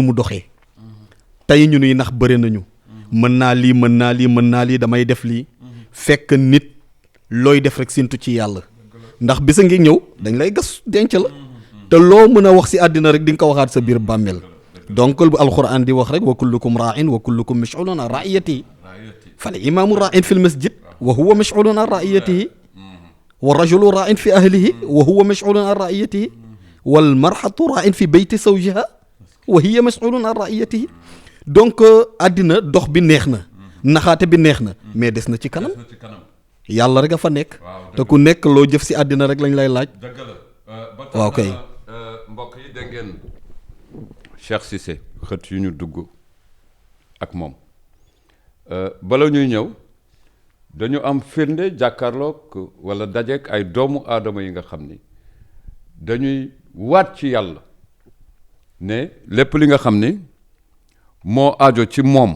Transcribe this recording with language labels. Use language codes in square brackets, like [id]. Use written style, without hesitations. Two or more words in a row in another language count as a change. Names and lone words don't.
[wo] mu doxee tey ñu nuy nax bëre nañu mën naa lii damay def lii fekk nit looy def rek sintu ci yàlla ndax bisa ngi ñëw dañ lay gas denc la te loo mën a wax si àddina rek di nga ko waxaat sa biir bàmmeel donc bu alquran di wax rek [ar] وكلكم راع وكلكم مسؤول عن رعيته فالإمام راع في المسجد وهو مسؤول عن رعيته والرجل راع في أهله وهو مسؤول عن رعيته والمرأة راع في بيت زوجها وهي مسؤول عن رعيته [wo] donc àddina dox bi neex na naxaate bi neex na mais des na ci kanam yàlla rek a fa nekk te ku nekk loo jëf si àddina rek lañ lay laaj. dëgg la waaw kay mbokk yi dégg ngeen Cheikh Cissé xët yu ñu dugg ak moom bala ñuy ñëw dañu am firnde jàkkaarloog wala dajeek ay doomu aadama yi nga xam ni dañuy waat ci yàlla ne lépp li nga xam ni moo aajo ci moom